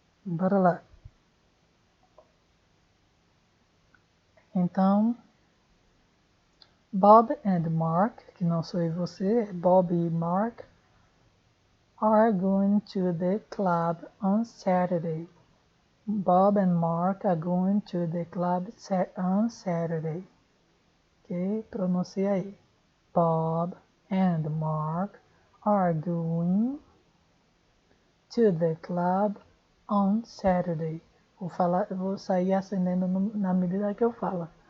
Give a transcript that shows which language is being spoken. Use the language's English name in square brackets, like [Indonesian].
[Portuguese] Bora lá. Então, Bob and Mark, que não sou eu e você, é Bob e Mark, [English] are going to the club on Saturday. Bob and Mark are going to the club on Saturday. [Portuguese] Ok? Pronuncia aí. [English] Bob and Mark are going to the club on Saturday. [Portuguese] Vou sair acendendo na medida que eu falo.